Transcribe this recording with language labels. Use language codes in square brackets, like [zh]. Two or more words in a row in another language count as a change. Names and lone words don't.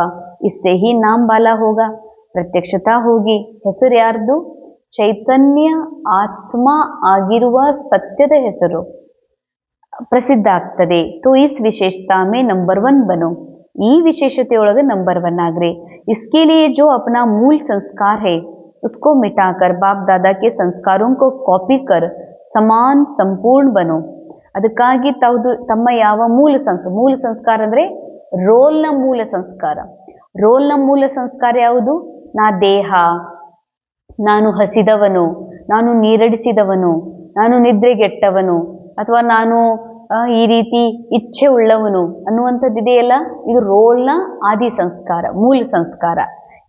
[hi] इससे ही नाम बाला होगा, प्रत्यक्षता होगी. [kn] ಹೆಸರು ಯಾರ್ದು? ಚೈತನ್ಯ ಆತ್ಮ ಆಗಿರುವ ಸತ್ಯದ ಹೆಸರು ಪ್ರಸಿದ್ಧ ಆಗ್ತದೆ. [hi] तो इस विशेषता में नंबर 1 बनो. [kn] ಈ ವಿಶೇಷತೆಯೊಳಗೆ ನಂಬರ್ 1 ಆಗ್ರಿ. [hi] इसके लिए जो अपना मूल संस्कार है उसको मिटाकर बाप दादा के संस्कारों को कॉपी कर समान संपूर्ण बनो. [kn] ಅದಕ್ಕಾಗಿ ತಮ್ಮ ಯಾವ ಮೂಲ ಸಂಸ್ಕಾರ ಅಂದರೆ ರೋಲ್ನ ಮೂಲ ಸಂಸ್ಕಾರ. ರೋಲ್ನ ಮೂಲ ಸಂಸ್ಕಾರ ಯಾವುದು? ನಾ ದೇಹ, ನಾನು ಹಸಿದವನು, ನಾನು ನೀರಡಿಸಿದವನು, ನಾನು ನಿದ್ರೆಗೆಟ್ಟವನು, ಅಥವಾ ನಾನು ಈ ರೀತಿ ಇಚ್ಛೆ ಉಳ್ಳವನು ಅನ್ನುವಂಥದ್ದು ಇದೆಯಲ್ಲ, ಇದು ರೋಲ್ನ ಆದಿ ಸಂಸ್ಕಾರ, ಮೂಲ ಸಂಸ್ಕಾರ.